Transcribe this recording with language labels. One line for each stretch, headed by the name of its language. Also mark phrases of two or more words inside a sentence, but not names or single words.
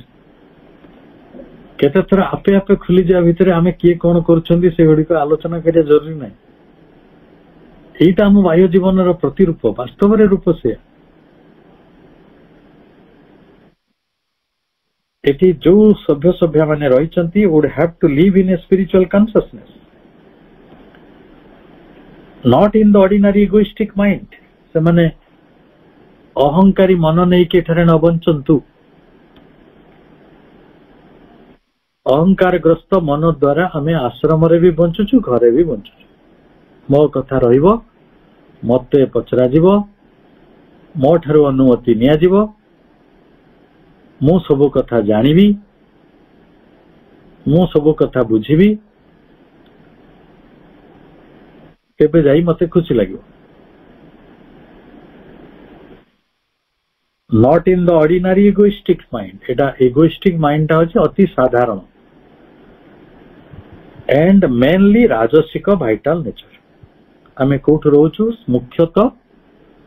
Odia: କେତେଥର ଆପେ ଆପେ ଖୋଲିଯିବା ଭିତରେ ଆମେ କିଏ କଣ କରୁଛନ୍ତି ସେଗୁଡିକ ଆଲୋଚନା କରିବା ଜରୁରୀ ନାହିଁ। ଏଇଟା ଆମ ବାହ୍ୟ ଜୀବନର ପ୍ରତିରୂପ, ବାସ୍ତବରେ ରୂପ ସେ। ଏଠି ଯୋଉ ସଭ୍ୟ ମାନେ ରହିଛନ୍ତି
English: would have to live in a spiritual consciousness, not in the ordinary egoistic mind.
Odia: ସେମାନେ ଅହଙ୍କାରୀ ମନ ନେଇକି ଏଠାରେ ନ ବଞ୍ଚନ୍ତୁ। ଅହଙ୍କାରଗ୍ରସ୍ତ ମନ ଦ୍ୱାରା ଆମେ ଆଶ୍ରମରେ ବି ବଞ୍ଚୁଛୁ, ଘରେ ବି ବଞ୍ଚୁଛୁ। ମୋ କଥା ରହିବ, ମତେ ପଚରାଯିବ, ମୋ ଠାରୁ ଅନୁମତି ନିଆଯିବ, ମୁଁ ସବୁ କଥା ଜାଣିବି, ମୁଁ ସବୁ କଥା ବୁଝିବି, କେବେ ଯାଇ ମତେ ଖୁସି ଲାଗିବ।
English: Not in the ordinary egoistic mind.
Odia: ଏଟା
English: egoistic mind
Odia: ଟା ହଉଛି ଅତି ସାଧାରଣ
English: and mainly
Odia: ରାଜସିକ
English: vital nature.
Odia: ଆମେ କୋଉଠି ରହୁଛୁ? ମୁଖ୍ୟତଃ